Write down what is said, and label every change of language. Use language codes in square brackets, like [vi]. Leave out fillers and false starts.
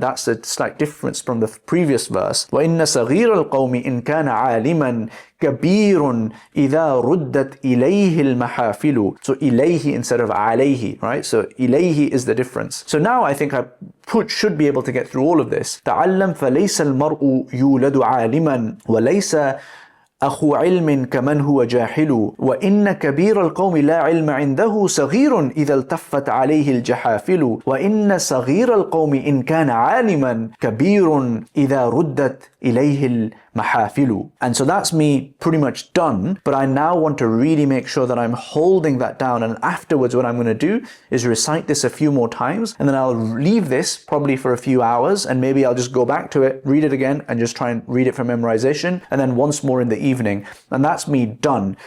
[en] That's a slight difference from the previous verse. [ar] وَإِنَّ صَغِيرَ الْقَوْمِ إِنْ كَانَ عَالِمًا كَبِيرٌ إِذَا رُدَّتْ إِلَيْهِ الْمَحَافِلُ. [en] So إِلَيْهِ instead of عَلَيْهِ, right? So إِلَيْهِ is the difference. So now I think I should be able to get through all of this. [ar] تَعَلَّمْ فَلَيْسَ الْمَرْءُ يُولَدُ عَالِمًا وَلَيْسَ أخو علم كمن هو جاهل. وإن كبير القوم لا علم عنده صغير إذا التفت عليه الجحافل. وإن صغير القوم إن كان عالما كبير إذا ردت إليه المحافل. [en] And so that's me pretty much done, but I now want to really make sure that I'm holding that down, and afterwards what I'm going to do is recite this a few more times, and then I'll leave this probably for a few hours, and maybe I'll just go back to it, read it again, and just try and read it for memorization, and then once more in the evening, and that's me done.